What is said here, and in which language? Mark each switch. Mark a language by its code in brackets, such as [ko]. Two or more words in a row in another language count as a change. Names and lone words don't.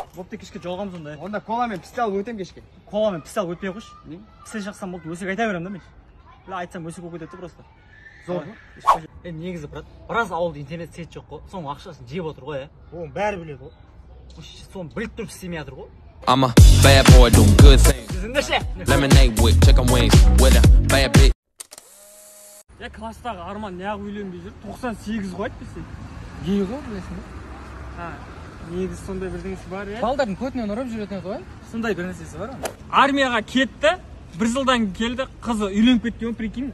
[kk] Бопты кешке жолығамыз онда. Онда коламен пісте алып өтем кешке. Коламен пісте алып өтпей қойшы. Пісте жақсам болды, өсек айта беремін да мен. Айтсам өсек болып кетеді просто. Зор ма? Негізі брат, біраз ауылда интернет сет жоқ қой. Соның ақшасын жеп отыр ғой, Оны бәрі біледі ғой. Соны біліп тұрып істемей жатыр ғой. [en] I'm a bad boy doing good things. [kk] Сізіңдерше? [en] Lemonade with chicken wings with a bad bitch. [kk] Класстағы Арман неғып үйленбей жүр? 98 ғой айтпесе. Гей ғой, білесің бе? Негізі сондай бірдеңесі бар, Балдардың көтінен ұрып жүретін ғой. Сондай бір нәрсесі бар. Армияға кетті, бір жылдан келді, қызы үйленіп кеткен, прикинь.